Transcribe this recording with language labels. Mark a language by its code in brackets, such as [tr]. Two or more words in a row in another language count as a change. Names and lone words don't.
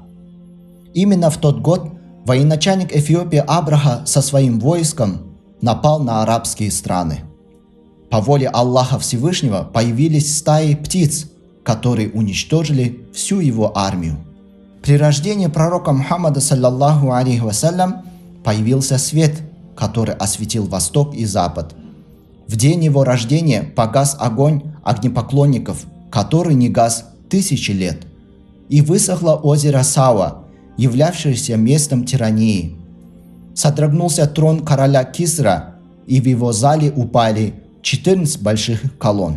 [ru] Именно в тот год военачальник Эфиопии Абраха со своим войском напал на арабские страны. По воле Аллаха Всевышнего появились стаи птиц, которые уничтожили всю его армию. При рождении пророка Мухаммада [ar] صلى الله عليه وسلم [ru] появился свет, который осветил восток и запад. В день его рождения погас огонь огнепоклонников, который не гас тысячи лет, и высохло озеро Сава, являвшееся местом тирании. Содрогнулся трон короля Кисра, и в его зале упали 14 больших колонн.